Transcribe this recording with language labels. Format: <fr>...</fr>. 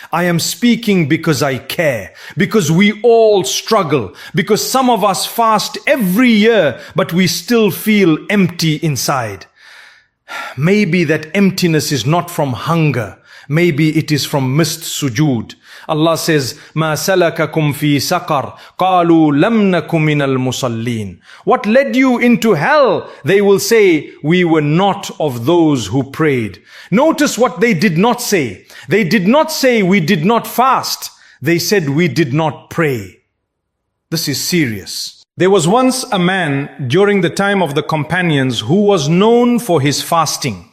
<en>I am speaking because I care. Because we all struggle. Because some of us fast every year, but we still feel empty inside. Maybe that emptiness is not from hunger. Maybe it is from missed sujood. Allah says,</en> <ar>مَا سَلَكَكُمْ فِي سَقَرْ قَالُوا لَمْ نَكُ مِنَ الْمُصَلِّينَ.</ar> <en>What led you into hell? They will say, we were not of those who prayed. Notice what they did not say. They did not say we did not fast. They said we did not pray. This is serious. There was once a man during the time of the companions who was known for his fasting.</en>